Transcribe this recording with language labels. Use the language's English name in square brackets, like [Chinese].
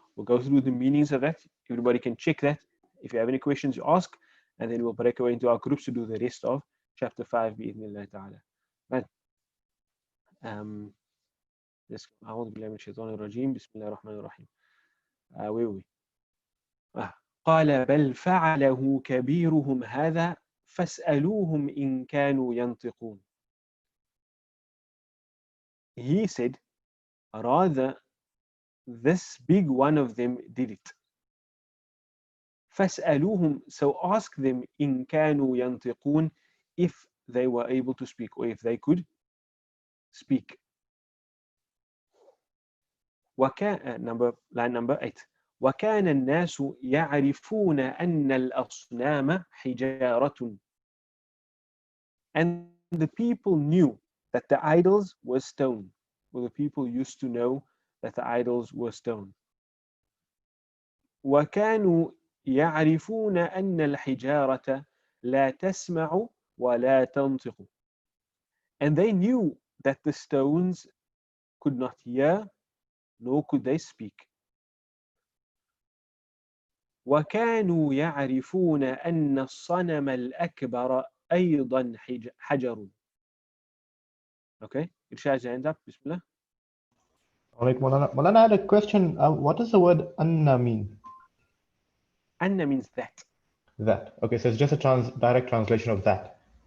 [English] We'll go through the meanings of that. Everybody can check that. If you have any questions, you ask, and then we'll break away into our groups to do the rest of chapter 5 [Arabic] bi'idhnillah ta'ala. [English] Right. [Arabic] أعوذ بالله من الشيطان الرجيم بسم الله الرحمن الرحيم. [English] Where were we? [Arabic] قال بل فعله كبيرهم هذا فاسألوهم إن كانوا ينطقون. [English] He said, rather, this big one of them did it. [Arabic] فاسألوهم, [English] so ask them [Arabic] إن كانوا ينطقون, [English] if they were able to speak or if they could speak. line number 8. [Arabic] وكان الناس يعرفون أن الأصنام حجارة. [English] And the people knew that the idols were stone. Well, the people used to know that the idols were stone. [Arabic] وكانوا يعرفون أن الحجارة لا تسمع ولا تنطق. [English] And they knew that the stones could not hear, nor could they speak. [Arabic] وكانوا يعرفون أن الصنم الأكبر أيضا حجر. [English] Okay, Irshad, hand up, Bismillah. All right, Maulana. Maulana, I had a question. What does the word anna mean? Anna means that. That. Okay, so it's just a direct translation of that.